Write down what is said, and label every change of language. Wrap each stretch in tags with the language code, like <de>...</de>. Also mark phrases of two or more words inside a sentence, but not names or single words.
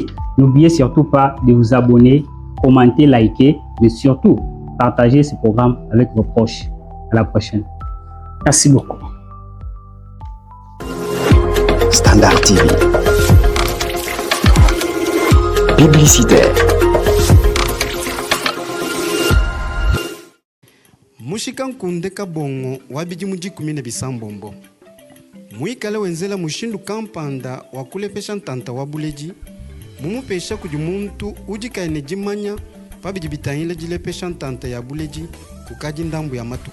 <fr>N'oubliez surtout pas de vous abonner, commenter, liker, mais surtout, partagez ce programme avec vos proches. À la prochaine. Merci beaucoup. Standard TV. Publicitaire.</fr> <lua>Mushika nkunde kabongo wabidi mujikumine bisambombo. Muikale wenzela mushindu kampanda wakulepesha ntanta wabuleji. Mumupesha kujumuntu ujikaine jimanya pabidi bitanyile jilepesha ntanta ya buleji kukaji ndambu ya matuku.</lua>